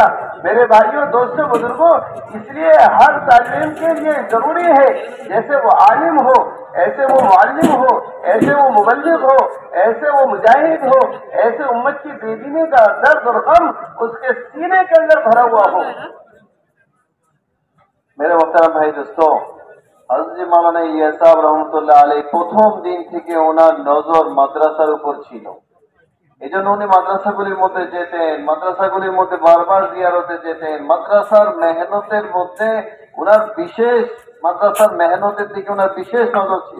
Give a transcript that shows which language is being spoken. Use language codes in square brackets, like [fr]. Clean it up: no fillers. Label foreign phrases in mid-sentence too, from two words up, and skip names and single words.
[ur] میرے بھائیوں دوستوں بزرگوں، اس لیے ہر طالب علم کے لیے ضروری ہے جیسے وہ عالم ہو ایسے وہ معلم ہو، ایسے وہ مبلغ ہو، ایسے وہ مجاہد ہو، ایسے امت کی بے دینی کا درد اور غم اس کے سینے کے اندر بھرا ہوا ہو۔ میرے محترم بھائی دوستوں، [bn] حضرت موলানা ইলিয়াস সাহেব রহমতুল্লাহ আলাইহি প্রথম দিন থেকে ওনার নজর মাদ্রাসার উপর ছিল। এজন্য উনি মাদ্রাসাগুলির মধ্যে যেতেন, মাদ্রাসাগুলির মধ্যে বারবার জিয়ারতে যেতেন। মাদ্রাসার মেহনতের মধ্যে ওনার বিশেষ, মাদ্রাসার মেহনতের দিকে ওনার বিশেষ নজর ছিল।